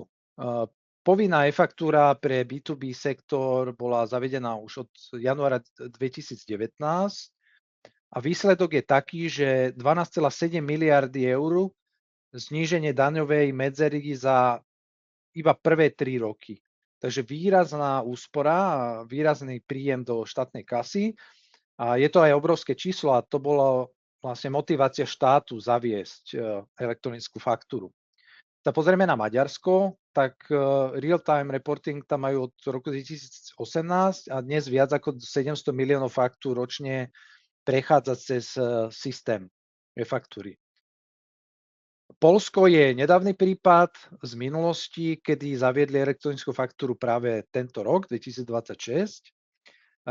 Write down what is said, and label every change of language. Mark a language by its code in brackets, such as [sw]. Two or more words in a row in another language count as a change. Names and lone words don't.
[sk] Povinná e-faktúra pre B2B sektor bola zavedená už od januára 2019 a výsledok je taký, že 12,7 miliardy eur zníženie daňovej medzery za iba prvé 3 roky. Takže výrazná úspora a výrazný príjem do štátnej kasy. A je to aj obrovské číslo a to bolo vlastne motivácia štátu zaviesť elektronickú faktúru. Sa pozrieme na Maďarsko, tak [en] real-time reporting [sk] tam majú od roku 2018 a dnes viac ako 700 miliónov faktúr ročne prechádza cez systém e-faktúry. Poľsko je nedávny prípad z minulosti, kedy zaviedli elektronickú faktúru práve tento rok, 2026.